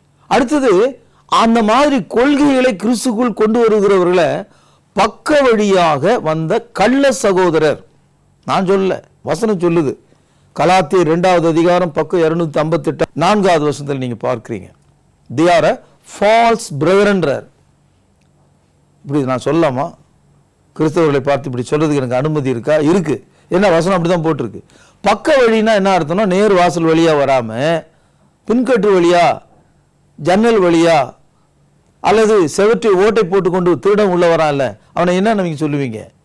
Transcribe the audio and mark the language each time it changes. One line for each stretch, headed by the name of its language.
Tamil: அடுத்தது அந்த மாதிரி கொள்கைகளை கிறிஸ்துக்குள் கொண்டு வருகிறவர்களை பக்க வழியாக வந்த கள்ள சகோதரர். நான் சொல்ல, வசனம் சொல்லுது. கலாத்தியர் 2ஆவது அதிகாரம் பக்கம் 258 4ஆவது வசனத்தில் நீங்க பார்க்கிறீங்க.
English: they are a false brethren.
Tamil: இப்படி நான் சொல்லலாமா? கிறிஸ்தவர்களை பார்த்து இப்படி சொல்றதுக்கு எனக்கு அனுமதி இருக்கா? இருக்கு. என்ன வசனம் அப்படிதான் போட்டிருக்கு. பக்க வழினா என்ன அர்த்தம்னா, நேர் வாசல் வழியா வராம பின்கட்டு வழியா, ஜன்னல் வழியா, அல்லது செவற்றை ஓட்டை போட்டுக்கொண்டு திருடம் உள்ள வரான்ல, அவனை என்ன நீங்க சொல்லுவீங்க?